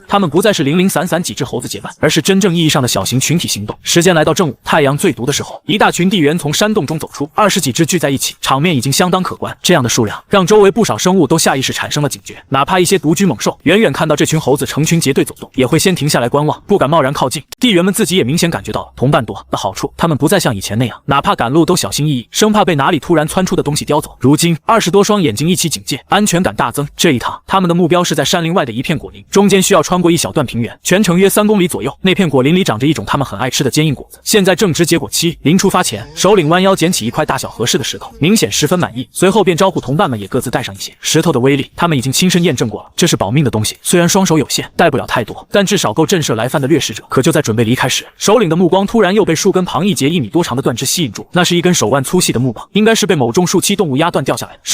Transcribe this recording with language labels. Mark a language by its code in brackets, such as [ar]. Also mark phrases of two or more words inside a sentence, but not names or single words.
[zh] 他們不再是零零散散幾只猴子結伴，而是真正意義上的小型群體行動。時間來到正午，太陽最毒的時候，一大群地猿從山洞中走出，20幾只聚在一起，場面已經相當可觀。這樣的數量讓周圍不少生物都下意識產生了警覺，哪怕一些獨居猛獸，遠遠看到這群猴子成群結隊走動，也會先停下來觀望，不敢貿然靠近。地猿們自己也明顯感覺到了同伴多的好處，他們不再像以前那樣，哪怕趕路都小心翼翼，生怕被哪裡突然竄出的東西叼走。如今20多雙眼睛一起警戒，安全感大增。這一趟他們的目標是在山林外的一片果林，中間需要穿過一小段平原，全程約3公里左右。那片果林裡長着一種他们很愛吃的堅硬果子，現在正值結果期。臨出發前，首領彎腰撿起一塊大小合適的石頭，明顯十分滿意，隨後便招呼同伴們也各自帶上一些。石頭的威力他們已經親身驗證過了，這是保命的東西，雖然雙手有限，帶不了太多，但至少夠震慑來犯的掠食者。可就在準備離開時，首領的目光突然又被樹根旁一截1米多長的斷枝吸引住，那是一根手腕粗細的木棒，應該是被某种树栖動物壓斷掉下來的。